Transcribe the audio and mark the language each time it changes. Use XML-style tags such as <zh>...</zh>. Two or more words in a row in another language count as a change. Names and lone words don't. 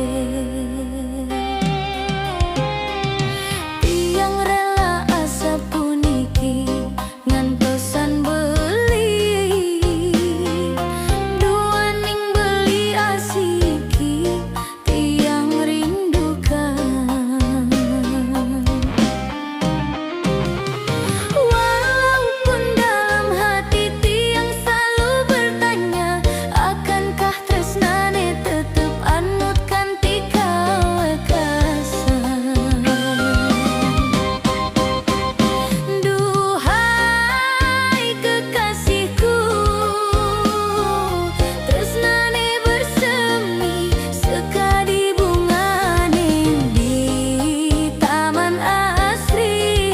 <ban>Tiang rela asa puniki ngantosan beli dua ning beli asiki tiang rindukan.</ban> <id>Walaupun dalam hati tiang selalu bertanya, akankah</id> <ban>tresnane tetep anutkan tika wekasan.</ban> <id>Duhai kekasihku, tresnane bersemi</id> <ban>sekadi bungane</ban> <id>di taman asri.</id>